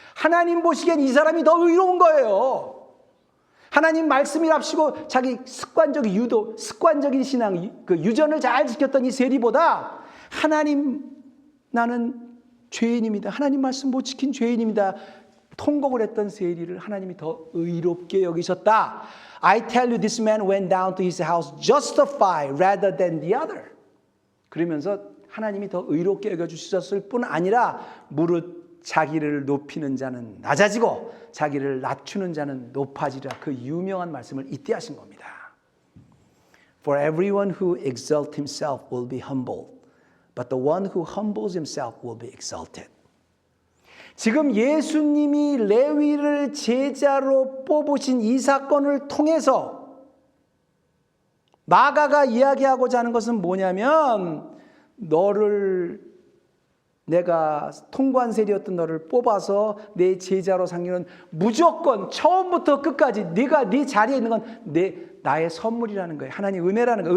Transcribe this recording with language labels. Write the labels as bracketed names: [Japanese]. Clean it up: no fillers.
[Korean] 하나님 보시기엔 이 사람이 더 의로운 거예요. 하나님 말씀이랍시고 자기 습관적인 신앙, 그 유전을 잘 지켰던 이 세리보다 하나님 나는 죄인입니다. 하나님 말씀 못 지킨 죄인입니다. 통곡을 했던 세리를 하나님이 더 의롭게 여기셨다. [English] I tell you this man went down to his house justified rather than the other. [Korean] 그러면서 하나님이 더 의롭게 여겨주셨을 뿐 아니라 무릇 자기를 높이는 자는 낮아지고 자기를 낮추는 자는 높아지라. 그 유명한 말씀을 이때 하신 겁니다. [English] For everyone who exalts himself will be humbled, but the one who humbles himself will be exalted. [Korean] 지금 예수님이 레위를 제자로 뽑으신 이 사건을 통해서 마가가 이야기하고자 하는 것은 뭐냐면, 너를, 내가 통관세리였던 너를 뽑아서 내 제자로 삼기는 무조건 처음부터 끝까지 네가 네 자리에 있는 건 나의 선물이라는 거예요. 하나님 은혜라는 거예요.